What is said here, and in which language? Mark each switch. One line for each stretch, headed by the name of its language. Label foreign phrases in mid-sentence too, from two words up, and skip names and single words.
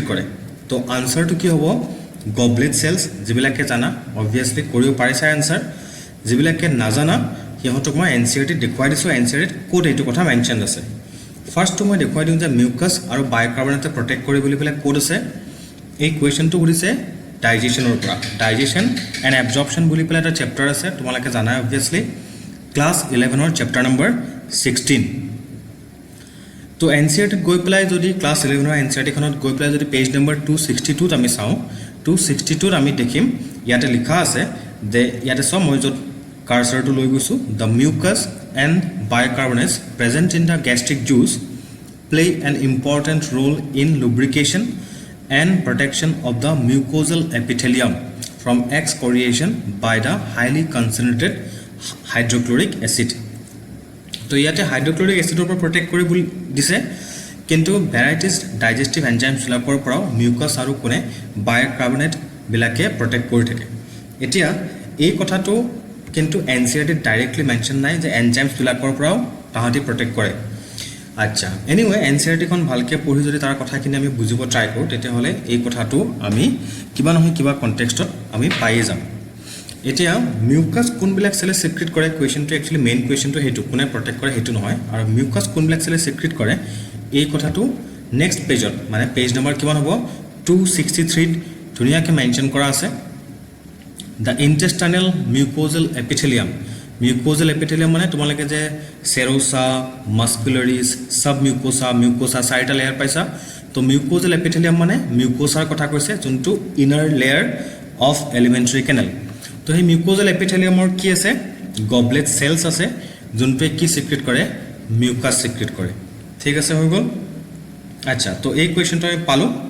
Assamese: কৰে তো আনসাৰটো কি হ'ব
English: goblet cells
Assamese: যিবিলাকে জানা অবভিয়াসলি কৰিব পাৰিছে আনসাৰ যিবিলাকে নাজানা সিহঁতক মই এনসিআরটি দেখুৱাই দিছো এনসিআরটিত কোড এইটো কথা মেনশন আছে ফাৰ্স্টটো মই দেখুৱাই দিম যে মিউকাছ আৰু বায়'কাৰ্বনেটে প্ৰটেক্ট কৰে বুলি পেলাই কোড আছে এই কোৱেশ্চনটো সুধিছে ডাইজেশনৰ পৰা
English: digestion and absorption
Assamese: বুলি পেলাই এটা চেপ্টাৰ আছে তোমালোকে জানা অবভিয়াসলি ক্লাস 11ৰ
English: chapter number
Assamese: 16 তো এনসিআরটিত গৈ পেলাই যদি ক্লাস 11ৰ এনসিআরটি খনত গৈ পেলাই যদি
English: page number
Assamese: 262 ত আমি চাও 262 ত আমি দেখিম ইয়াতে লিখা আছে যে ইয়াতে সব মই যত
English: cursor to
Assamese: লৈ গৈছো
English: the mucus and bicarbonates present in the gastric juice play an important role in lubrication and protection of the mucosal epithelium from excoriation by the highly concentrated hydrochloric acid
Assamese: তো ইয়াতে
English: hydrochloric acidৰ
Assamese: পৰা প্ৰটেক্ট কৰি দিছে কিন্তু
English: varieties digestive enzymes
Assamese: বিলাকৰ পৰা মিউকাছ আৰু কোনে বায়'কাৰ্বনেট বিলাকে প্ৰটেক্ট কৰি থাকে এতিয়া এই কথাটো কিন্তু এনসিআরটি
English: directly mention
Assamese: নাই যে এনজাইমছ বিলাকৰ পৰা তাহাঁতি প্ৰটেক্ট কৰে আচ্ছা এনিৱে এনসিআরটি খন ভালকে পঢ়ি যদি তাৰ কথাখিনি আমি বুজিব ট্ৰাই কৰো তেতিয়া হলে এই কথাটো আমি কিবা নহয় কিবা কনটেক্সটত আমি পাইয়ে যাম এতিয়া মিউকাছ কোনবিলাক সেলে সিক্ৰেট কৰে কোৱেশ্চনটো
English: actually main questionটো
Assamese: হেতু কোনে প্ৰটেক্ট কৰে হেতু নহয় আৰু মিউকাছ কোনবিলাক সেলে সিক্ৰেট কৰে এই কথাটো
English: next pageত
Assamese: মানে
English: page number
Assamese: কিমান হ'ব 263 ধুনিয়াকে মেনশন কৰা আছে the
English: intestinal mucosal epithelium
Assamese: মানে তোমালোকে যে
English: serosa muscularis submucosa mucosa
Assamese: চাৰিটা লেয়াৰ পাইছা তো
English: mucosal epithelium
Assamese: মানে মিউকোসাৰ কথা কৈছে যোনটো
English: inner layer of alimentary canal
Assamese: তো এই
English: mucosal epitheliumৰ
Assamese: কি আছে
English: goblet cells
Assamese: আছে যোনটোৱে কি সিক্ৰেট কৰে মিউকাছ সিক্ৰেট কৰে ঠিক আছে হৈ গল আচ্ছা তো এই কোৱেশ্চনটো আমি পালো